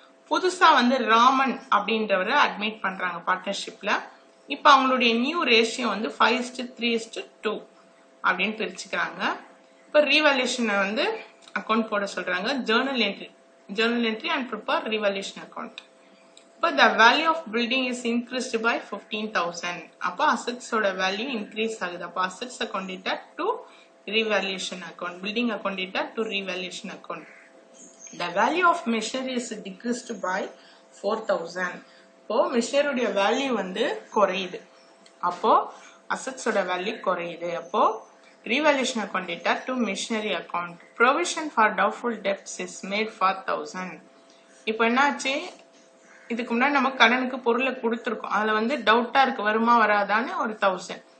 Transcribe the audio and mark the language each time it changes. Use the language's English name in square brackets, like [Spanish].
[Tamil] புதுசா வந்து ராமன் அப்படின்றவரை அட்மிட் பண்றாங்க பார்ட்னர்ஷிப்ல. இப்ப அவங்களுடைய நியூ ரேஷியோ வந்து 5:3:2 அப்படின்னு பிரிச்சுக்கிறாங்க. இப்ப ரீவேல்யூஷன் வந்து அக்கௌண்ட் போட சொல்றாங்க. [English] Journal entry and prepare revaluation account. [Tamil] இப்போ [English] the value of building is increased by 15,000. [Tamil] அப்போ அசெட்ஸோட வேல்யூ இன்க்ரீஸ் ஆகுது. அப்போ assets account [English] data to revaluation account, [Tamil] building account data to revaluation account. [English] The value of machinery is decreased by 4,000. [Tamil] இப்போ மிஷினரியோட value வந்து குறையுது, அப்போ அசெட்ஸோட value குறையுது. அப்போ revaluation account [English] Data to machinery account. Provision for doubtful debts is made for 1000. [Tamil] இப்போ என்னாச்சு, இதுக்கு முன்னாடி நம்ம கடனுக்கு பொருளை கொடுத்துருக்கோம், அதுல வந்து டவுட்டா இருக்கு வருமா வராதான்னு ஒரு 1000.